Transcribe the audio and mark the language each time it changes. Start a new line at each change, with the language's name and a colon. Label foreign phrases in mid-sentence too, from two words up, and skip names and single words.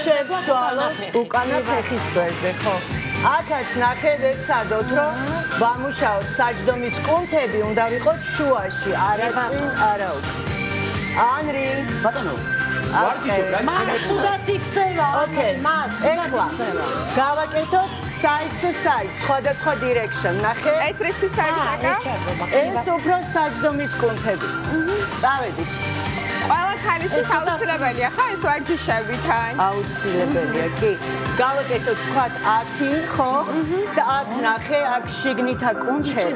Georgian: შევცვალოთ უკანა ფეხის წვერზე, ხო? აქაც ნახე ვეცადოთ, რომ ვამუშაოთ საჯდომის კუნთები, უნდა ვიყოთ შუაში, არა წინ, არა უკან. ანრი, ბატონო. ვარჯიშობ რა მაცუდად იქცევა. ოკეი. ეხლა გავაკეთოთ
English: side to side,
Georgian: სხვადასხვა direction, ნახე? ეს რისთვის არის ეკა? ეს უფრო საჯდომის კუნთების. წავედით. ყველა ხალისის აუცილებელია ხო ეს ვარჯიშები თან? აუცილებელია, კი. გავაკეთოთ თქვათ 10, ხო? და აქ ნახე, აქ შიგნითა კუნთებს.